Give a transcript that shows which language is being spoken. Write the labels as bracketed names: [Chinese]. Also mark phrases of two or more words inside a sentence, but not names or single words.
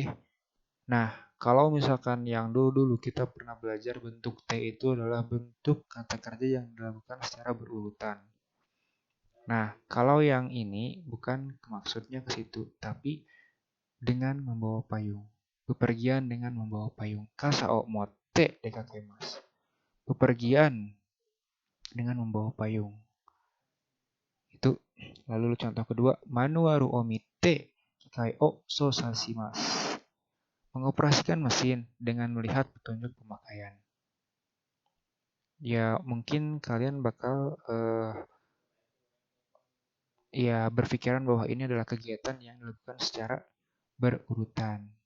[Indonesian] Nah, kalau misalkan yang dulu kita pernah belajar bentuk T itu adalah bentuk kata kerja yang dilakukan secara berurutan. Nah, kalau yang ini bukan maksudnya ke situ, tapi dengan membawa payung. Bepergian dengan membawa payung. [Japanese] 傘を持って出かけます. [Indonesian] Bepergian dengan membawa payung. Itu. Lalu contoh kedua, [Japanese] マニュアルを見て機械を操作します. [Indonesian] Mengoperasikan mesin dengan melihat petunjuk pemakaian. Ya, mungkin kalian bakal berpikiran bahwa ini adalah kegiatan yang dilakukan secara berurutan.